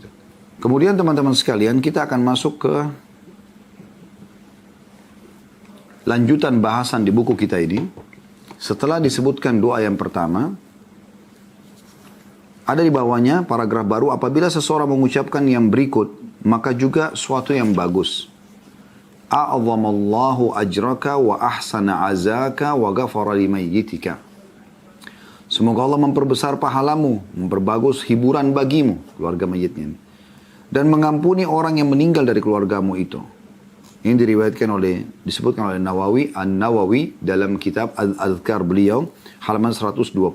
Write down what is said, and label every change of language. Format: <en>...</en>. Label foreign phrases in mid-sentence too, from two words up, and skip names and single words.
<id>Kemudian teman-teman sekalian kita akan masuk ke lanjutan bahasan di buku kita ini. Setelah disebutkan doa yang pertama, ada di bawahnya paragraf baru, apabila seseorang mengucapkan yang berikut, maka juga suatu yang bagus.</id> <ar>أعظم الله أجرك وأحسن عزاءك وغفر لميتك.</ar> <id>Semoga Allah memperbesar pahalamu, memperbagus hiburan bagimu, keluarga mayitnya. Dan mengampuni orang yang meninggal dari keluargamu itu. Ini disebutkan oleh Nawawi, An-Nawawi dalam kitab Al-Adhkar beliau, halaman 126.</id>